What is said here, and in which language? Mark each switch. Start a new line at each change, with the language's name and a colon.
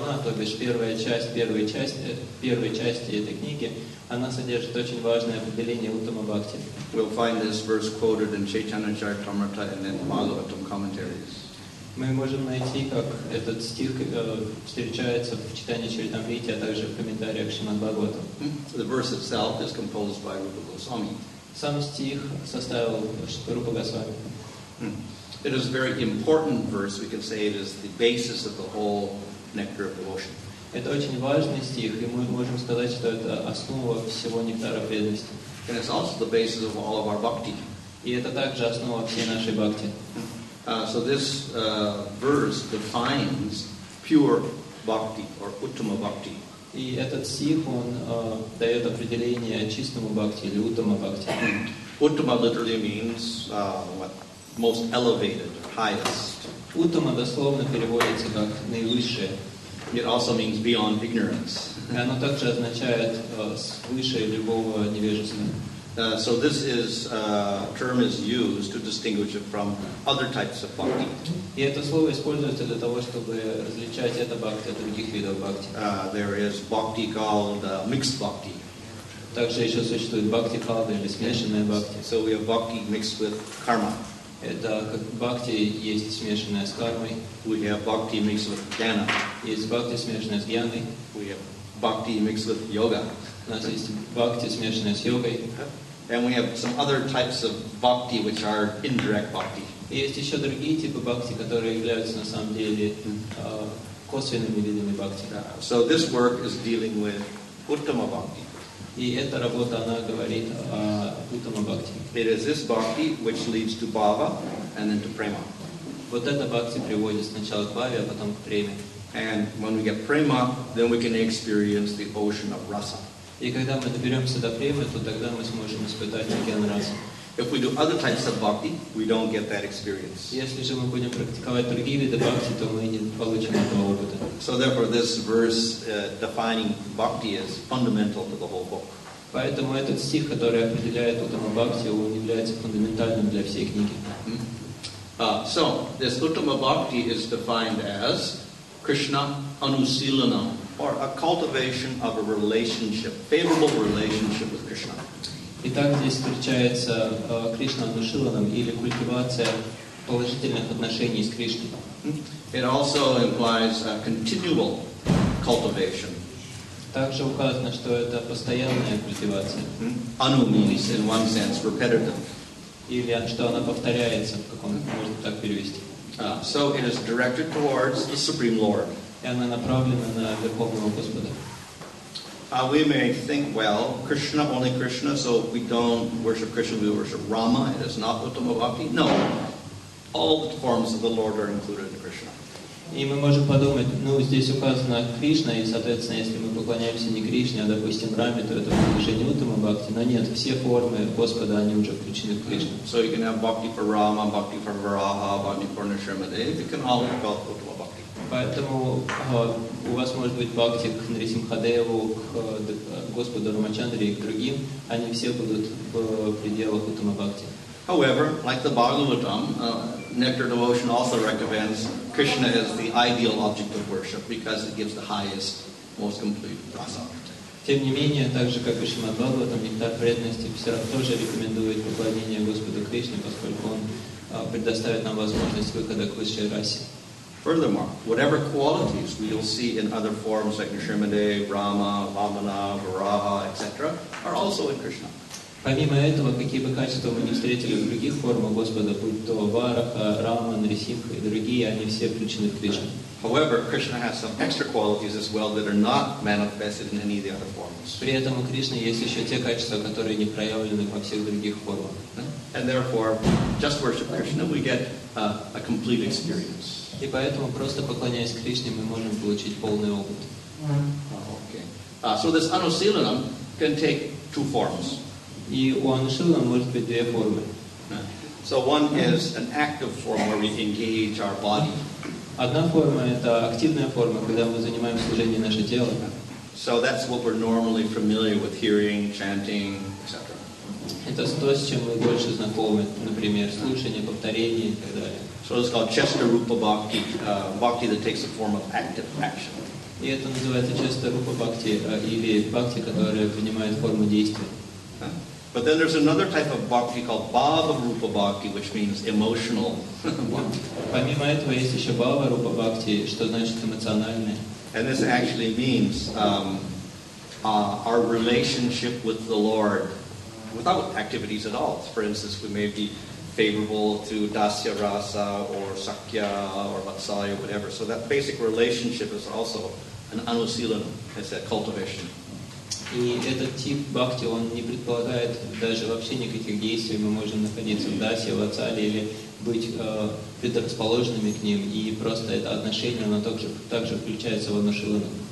Russian: То бишь первая часть первой части этой книги, она содержит очень важное определение Уттама Бхакти.
English: We'll find this verse quoted in Chaitanya Charitamrita and then Bhagavatam commentaries.
Russian: Мы можем найти, как этот стих встречается в читании Чаритамрити, а также в комментариях Шримад Бхагаватам.
English: The verse itself is composed by Rupa Goswami.
Russian: Сам стих составил Рупа Госвами.
English: It is a very important verse. We can say it is the basis of the whole nectar of devotion.
Russian: Это очень важный стих, и мы можем сказать, что это основа всего нектара преданности.
English: And it's also the basis of all of our bhakti.
Russian: И это также основа всей нашей бхакти.
English: So this verse defines pure bhakti or uttama bhakti.
Russian: И этот стих, он дает определение чистому бхакти или уттама бхакти.
English: Uttama literally means most elevated, highest.
Russian: Уттама дословно переводится как наивысшее.
English: It also means beyond ignorance.
Russian: И оно также означает свыше любого невежества.
English: So this term is used to distinguish it from other types of bhakti.
Russian: И это слово используется для того, чтобы различать это бхакти от других видов бхакти.
English: There is bhakti called mixed bhakti.
Russian: Также еще существует бхакти калда или смешанная бхакти.
English: So we have bhakti mixed with karma.
Russian: Это как бхакти есть смешанная с кармой.
English: We have bhakti mixed with jnana.
Russian: Есть бхакти смешанная с гьяной.
English: We have bhakti mixed with yoga.
Russian: У нас есть бхакти смешанная с йогой.
English: And we have some other types of bhakti which are indirect bhakti.
Russian: И есть еще другие типы бхакти, которые являются на самом деле косвенными видами бхакти.
English: So this work is dealing with uttama bhakti.
Russian: И эта работа, она говорит о уттама бхакти.
English: It is this bhakti which leads to bhava and then to prema.
Russian: Вот эта бхакти приводит сначала к бхаве, а потом к преме.
English: And when we get prema, then we can experience the ocean of rasa.
Russian: И когда мы доберемся до премы, то тогда мы сможем испытать океан раса.
English: If we do other types of bhakti, we don't get that experience.
Russian: Если же мы будем практиковать другие виды бхакти, то мы не получим этого опыта.
English: So therefore this verse defining bhakti is fundamental to the whole book.
Russian: Поэтому этот стих, который определяет уттама бхакти, он является фундаментальным для всей книги.
English: So this uttama bhakti is defined as Krishna anusilanam, or a cultivation of a relationship, favorable relationship with Krishna.
Russian: Итак, здесь встречается Кришна анушиланам или культивация положительных отношений с Кришной.
English: It also implies a continual cultivation.
Russian: Также указано, что это постоянная культивация.
English: Anu means, in one sense, repetitive.
Russian: Или что она повторяется, в каком можно так перевести.
English: So it is directed towards the Supreme Lord.
Russian: И она направлена на Верховного Господа.
English: We may think, well, Krishna, only Krishna, so we don't worship Krishna, we worship Rama. It is not uttama bhakti. No. All the forms of the Lord are included in Krishna.
Russian: И мы можем подумать, здесь указано Кришна, и, соответственно, если мы поклоняемся не Кришне, а, допустим, Раме, то это будет уже не уттама бхакти. Но нет, все формы Господа, они уже включены в Кришну.
English: So you can have bhakti for Rama, bhakti for Varaha, bhakti for Nrsimhadev. You can all be called uttama bhakti.
Russian: Поэтому у вас может быть бхакти к Нрисимхадеву, к Господу Рамачандре и к другим. Они все будут в пределах уттама бхакти.
English: However, like the Bhagavatam, nectar devotion also recommends Krishna as the ideal object of worship because it gives the highest, most complete rasa.
Russian: Тем не менее, так же как и Шримад Бхагаватам, нектар преданности все равно тоже рекомендует поклонение Господу Кришне, поскольку Он предоставит нам возможность выхода к высшей расе.
English: Furthermore, whatever qualities we'll see in other forms like Nrsimhadev, Rama, Vamana, Varaha, etc., are also in Krishna.
Russian: Помимо этого, какие бы качества мы не встретили в других формах Господа, будь то Вараха, Рама, Нрисимха и другие, они все включены в Кришну.
English: However, Krishna has some extra qualities as well that are not manifested in any of the other forms.
Russian: При этом у Кришны есть еще те качества, которые не проявлены во всех других формах.
English: And therefore, just worship Krishna, we get a complete experience.
Russian: И поэтому, просто поклоняясь Кришне, мы можем получить полный опыт.
English: Okay. So this anusilanam can take two forms.
Russian: И у анушилана может быть две формы.
English: So one is an active form where we engage our body.
Russian: Одна форма – это активная форма, когда мы занимаем служение наше тело.
English: So that's what we're normally familiar with, hearing, chanting, etc.
Russian: Это то, с чем мы больше знакомы, например, слушание, повторение и так далее.
English: So it's called Chesta Rupa Bhakti, bhakti that takes the form of active action.
Russian: И это называется часто рупа бхакти или бхакти, которая принимает форму действия.
English: But then there's another type of bhakti called bhava rupa bhakti, which means emotional bhakti.
Russian: Помимо этого есть еще бхава рупа бхакти, что значит эмоциональное.
English: And this actually means our relationship with the Lord without activities at all. For instance, we may be favorable to dasya rasa or sakya or vatsalya or whatever. So that basic relationship is also an anusilanam. It's a cultivation.
Russian: И этот тип бхакти, он не предполагает даже вообще никаких действий. Мы можем находиться в дасе, в ацале или быть предрасположенными к ним. И просто это отношение, оно также включается в анушилану.